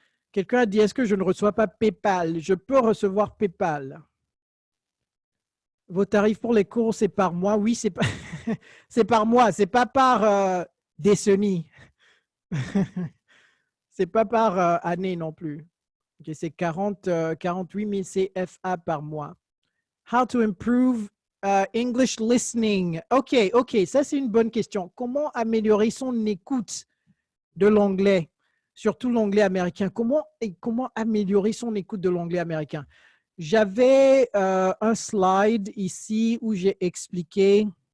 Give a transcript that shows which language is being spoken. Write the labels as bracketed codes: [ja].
[fr] Quelqu'un a dit, est-ce que je ne reçois pas PayPal? Je peux recevoir PayPal. Vos tarifs pour les cours, c'est par mois? Oui, c'est pas... c'est par mois, c'est pas par décennie. C'est pas par année non plus. Okay, c'est 48 000 CFA par mois. [en] How to improve English listening? [fr] OK, ça c'est une bonne question. Comment améliorer son écoute de l'anglais, surtout l'anglais américain? Comment améliorer son écoute de l'anglais américain? J'avais un slide ici où j'ai expliqué.